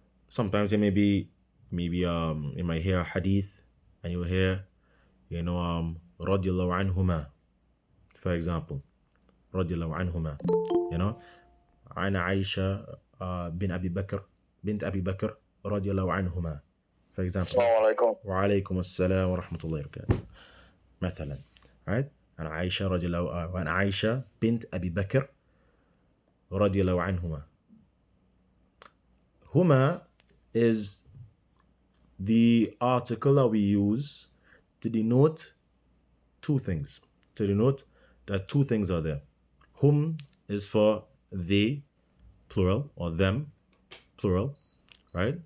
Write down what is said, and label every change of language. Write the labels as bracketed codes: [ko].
[en] Sometimes it may be, you might hear a hadith, and you'll hear, radiyallahu anhuma, for example, radiyallahu anhuma, [ar] عن عائشة بن أبي بكر بنت أبي بكر رضي الله عنهما, [en] for example. [ar] وعليكم السلام ورحمة الله وبركاته. مثلا, right? عن عائشة بنت أبي بكر رضي الله عنهما. [en] Huma is the article that we use to denote two things. To denote that two things are there. Hum is for they, plural, or them, plural, right?